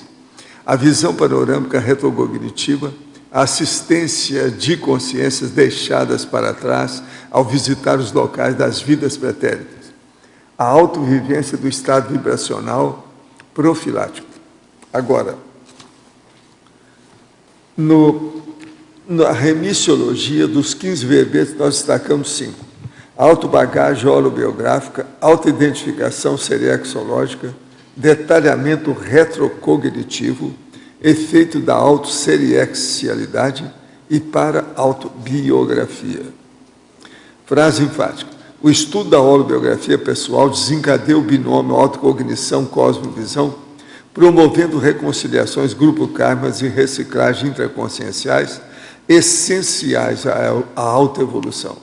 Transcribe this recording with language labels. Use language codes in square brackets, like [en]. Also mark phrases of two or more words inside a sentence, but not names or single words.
[pt] A visão panorâmica retrocognitiva, a assistência de consciências deixadas para trás ao visitar os locais das vidas pretéritas. A autovivência do estado vibracional profilático. Agora, na remissiologia dos 15 verbetes, nós destacamos 5. Autobagagem holobiográfica, autoidentificação seriexológica, detalhamento retrocognitivo, efeito da autoseriexcialidade e para-autobiografia. Frase enfática. O estudo da holobiografia pessoal desencadeia o binômio autocognição-cosmovisão, promovendo reconciliações grupo-karmas e reciclagem intraconscienciais, essenciais à autoevolução.